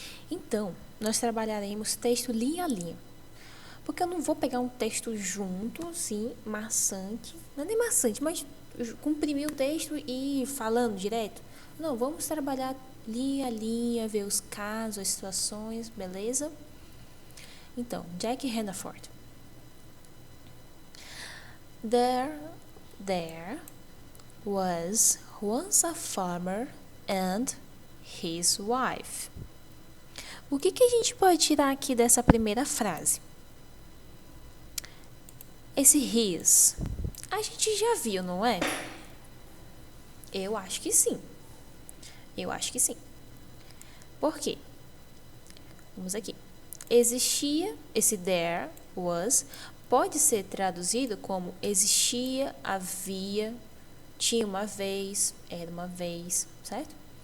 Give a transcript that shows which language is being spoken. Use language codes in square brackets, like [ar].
[pt] Então, nós trabalharemos texto linha a linha. Porque eu não vou pegar um texto junto, assim, maçante. Não é nem maçante, mas comprimir o texto e ir falando direto. Não, vamos trabalhar linha a linha, ver os casos, as situações, beleza? Então, Jack Hannaford. [en] There was once a farmer and his wife. [pt] O que a gente pode tirar aqui dessa primeira frase? Esse his, a gente já viu, não é? Eu acho que sim. Por quê? Vamos aqui. Existia, esse [en] there was, [pt] pode ser traduzido como existia, havia, tinha uma vez, era uma vez, certo?